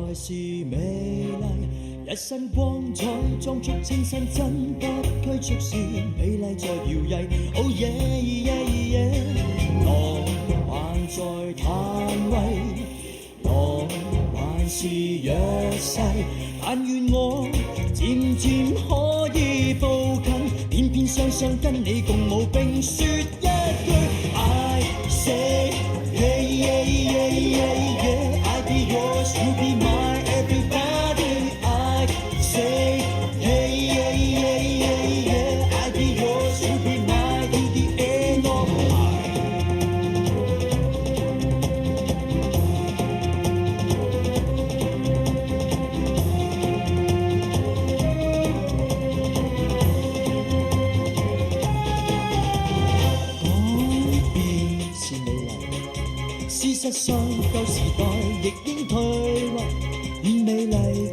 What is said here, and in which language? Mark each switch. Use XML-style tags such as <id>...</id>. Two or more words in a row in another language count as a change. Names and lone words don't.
<yue>是美麗，一身光彩裝束清新，真不拘束是美麗在搖曳。</yue> <en>Oh yeah yeah yeah，</en> <yue>我還在嘆畏，我還是弱勢，但願我漸漸可以步近，偏偏雙雙跟你共舞並說一句</yue> <en>I say yeah yeah yeah yeah yeah I be yours you be my everybody I say yeah yeah yeah yeah yeah I be yours you be my till the end of time。</en> <yue>改變是美麗，事實上舊時代亦應退位，變美麗</yue>